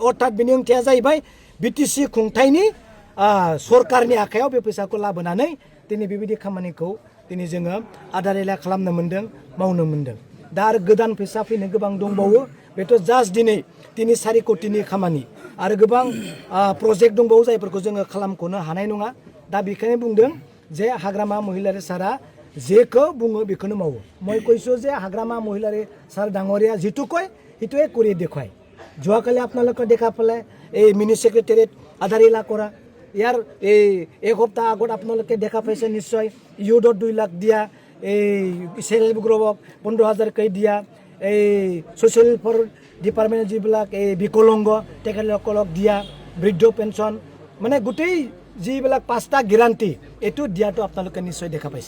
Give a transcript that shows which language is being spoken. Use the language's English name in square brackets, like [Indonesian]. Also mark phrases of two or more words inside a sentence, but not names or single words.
[Bodo] अर्थात बेनि ओंथिया जाहैबाय बिटिसि खुंथायनि सरकारनि आखायाव बे फैसाखौ लाबोनानै दिनै बेबायदि खामानिखौ दिनै जोङो आदारिला खालामनो मोन्दों, मावनो मोन्दों। दा आरो गोदान फैसा फैनो गोबां दंबावो, बेथ' जास्ट दिनै 3-4 कौटिनि खामानि आरो गोबां प्रजेक्ट दंबावो जायफोरखौ जोङो खालामख'नो हानाय नङा। दा बेखायनो बुंदों जे हाग्रामा महिलारि सारा जेखौ बुङो बेखौनो मावो। [Assamese] মই কৈছোঁ যে হাগ্ৰামা মহিলাৰী ছাৰ ডাঙৰীয়া যিটো কয় সেইটোৱে কৰি দেখুৱায়। যোৱাকালি আপোনালোকে দেখা পালে এই [English] mini secretariat [Assamese] আধাৰিলা কৰা, ইয়াৰ এই এসপ্তাহ আগত আপোনালোকে দেখা পাইছে নিশ্চয় ইউথত 2 লাখ দিয়া, এই [English] self help groupক [Assamese] 15,000কৈ দিয়া, এই [English] social for department [Assamese] যিবিলাক এই বিকলংগ তেখেতসকলক দিয়া, বৃদ্ধ পেঞ্চন মানে গোটেই যিবিলাক 5টা গেৰাণ্টি এইটো দিয়াটো আপোনালোকে নিশ্চয় দেখা পাইছে।